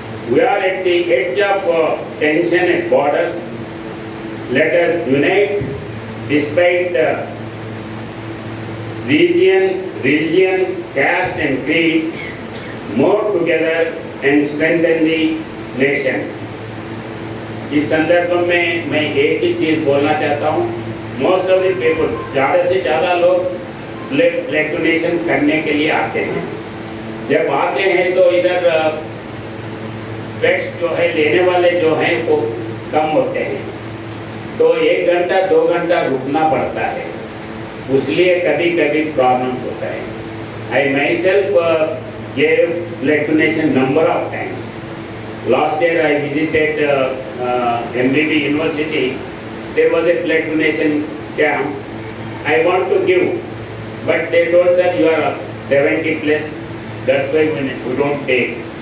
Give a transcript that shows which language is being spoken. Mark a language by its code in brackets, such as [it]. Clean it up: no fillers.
[en] We are at the edge of tension at borders. Let us unite despite religion, caste and creed, more together and strengthen the nation. [hi] इस संदर्भ में मैं एक ही चीज बोलना चाहता हूँ. [en] most of the people, [hi] ज़्यादा से ज़्यादा लोग ब्लड डोनेशन करने के लिए आते हैं. जब आते हैं तो इधर बेड्स जो है लेने वाले जो हैं वो कम होते हैं, तो 1 घंटा 2 घंटा रुकना पड़ता है. उसलिए कभी कभी प्रॉब्लम होता है. [en] I myself gave blood donation number of times. Last year I visited MBB University. There was a blood donation camp. I want to give, but they told, sir, you are 70 plus, that's why we don't take.